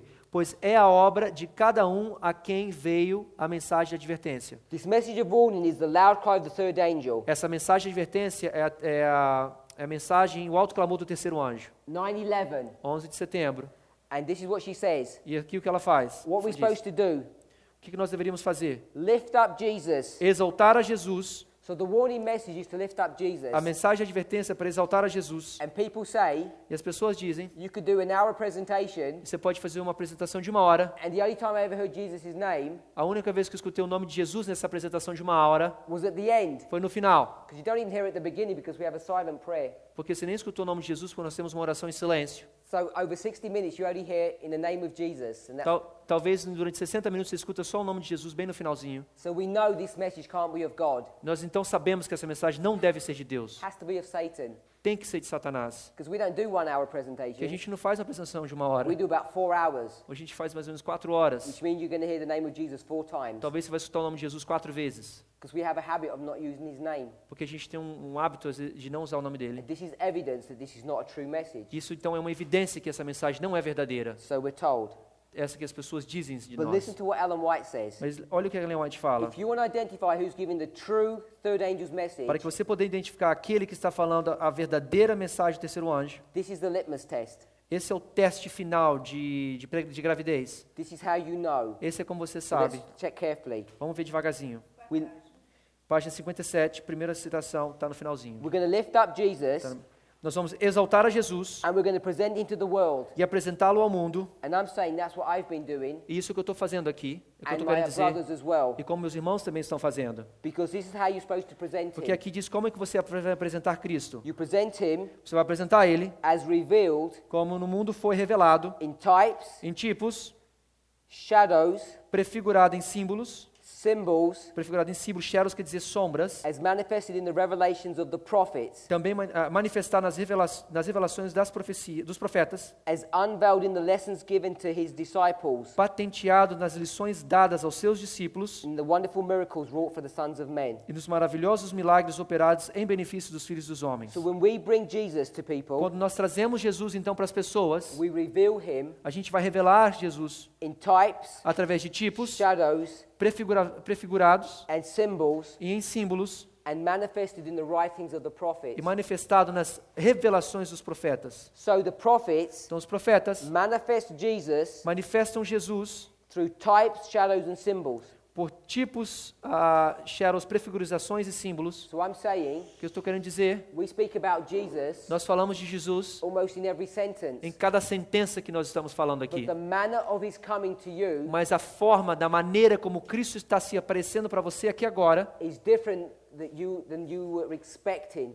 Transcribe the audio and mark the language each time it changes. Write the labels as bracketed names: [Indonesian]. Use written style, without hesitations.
[Portuguese] Pois é a obra de cada um a quem veio a mensagem de advertência. [English] this message of warning is the loud cry of the third angel. [Portuguese] Essa mensagem de advertência é a mensagem, o alto clamor do terceiro anjo. [English] 9/11. [Portuguese] 11 de setembro. [English] And this is what she says. [Portuguese] E aqui o que ela faz? [English] What we're [Portuguese] Diz, [English] supposed to do, [Portuguese] o que nós deveríamos fazer? [English] lift up Jesus. [Portuguese] Exaltar a Jesus. [English] So the warning message is to lift up Jesus. [Portuguese] A mensagem de advertência é para exaltar a Jesus. [English] And people say, [Portuguese] E as pessoas dizem, [English] you could do an hour presentation, [Portuguese] você pode fazer uma apresentação de 1 hora. [English] and the only time I ever heard Jesus' name [Portuguese] A única vez que eu escutei o nome de Jesus nessa apresentação de 1 hora [English] was at the end. [Portuguese] foi no final. [English] Because you don't even hear it at the beginning because we have a silent prayer. [Portuguese] Porque você nem escutou o nome de Jesus porque nós temos uma oração em silêncio. [English] So over 60 minutes you only hear in the name of Jesus. And [Portuguese] Talvez durante 60 minutos você escuta só o nome de Jesus bem no finalzinho. [English] so we know this message can't be of God. [Portuguese] Nós então sabemos que essa mensagem não deve ser de Deus. [English] It has to be of Satan. [Portuguese] Tem que ser de Satanás. [English] Because we don't do 1 hour [Portuguese] Que a [English] presentation. [Portuguese] gente não faz uma apresentação de 1 hora. [English] We do about 4 hours. [Portuguese] A gente faz mais ou menos 4 horas. [English] Which means you're going to hear the name of Jesus 4 times. [Portuguese] Talvez você vai escutar o nome de Jesus 4 vezes. [English] Because we have a habit of not using his name. [Portuguese] Porque a gente tem um hábito às vezes, de não usar o nome dele. [English] And this is evidence that this is not a true message. [Portuguese] Isso então é uma evidência que essa mensagem não é verdadeira. [English] So we're told. [Portuguese] Essa que as pessoas dizem de [English] But listen [Portuguese] nós. [English] to what Ellen White says. [Portuguese] Mas olha o que a Ellen White fala. [English] If you want to identify who's giving the true third angel's message, [Portuguese] Para que você possa identificar aquele que está falando a verdadeira mensagem do terceiro anjo. [English] this is the litmus test. [Portuguese] Esse é o teste final de gravidez. [English] This is how you know. [Portuguese] Esse é como você [English] So [Portuguese] sabe. [English] let's check carefully. [Portuguese] Vamos ver devagarzinho. [English] We, [Portuguese] Página 57, primeira citação, está no finalzinho. [English] we're going to lift up Jesus [Portuguese] Nós vamos exaltar a Jesus [English] and we're going to present him to the world. [Portuguese] e apresentá-lo ao mundo. [English] And I'm saying that's what I've been doing, [Portuguese] E isso que eu estou fazendo aqui, é o que eu [English] and [Portuguese] estou [English] my [Portuguese] querendo dizer, [English] brothers as well. [Portuguese] e como meus irmãos também estão fazendo. [English] Because this is how you're supposed to present [Portuguese] Porque [English] him. [Portuguese] aqui diz como é que você vai apresentar Cristo. [English] You present him [Portuguese] Você vai apresentar Ele [English] as revealed [Portuguese] como no mundo foi revelado, [English] in types, [Portuguese] em tipos, [English] shadows, [Portuguese] prefigurado em símbolos, [English] symbols, [Portuguese] Sheros quer dizer sombras, [English] as manifested in the revelations of the prophets, [Portuguese] também manifestar nas revelações das profecias, dos profetas, [English] as unveiled in the lessons given to his disciples, [Portuguese] patenteado nas lições dadas aos seus discípulos [English] and the wonderful miracles wrought for the sons of men. [Portuguese] e nos maravilhosos milagres operados em benefício dos filhos dos homens. [English] So when we bring Jesus to people, [Portuguese] Quando nós trazemos Jesus então para as pessoas, [English] we reveal him [Portuguese] a gente vai revelar Jesus [English] in types, [Portuguese] através de tipos, [English] shadows, [Portuguese] prefigurados [English] and symbols, [Portuguese] e em símbolos [English] and manifested in the writings of the [Portuguese] e [English] prophets. [Portuguese] manifestado nas revelações dos profetas. [English] So the prophets [Portuguese] Então os profetas [English] manifest Jesus [Portuguese] manifestam Jesus [English] through types, shadows, and symbols. [Portuguese] por tipos, Sheros, prefigurizações e símbolos. [English] So I'm saying, [Portuguese] O que eu estou querendo dizer, [English] we speak about Jesus [Portuguese] nós falamos de Jesus [English] almost in every sentence. [Portuguese] em cada sentença que nós estamos falando aqui. [English] But the manner of his coming to you [Portuguese] Mas a forma, da maneira como Cristo está se aparecendo para você aqui agora, [English] is different than you were expecting.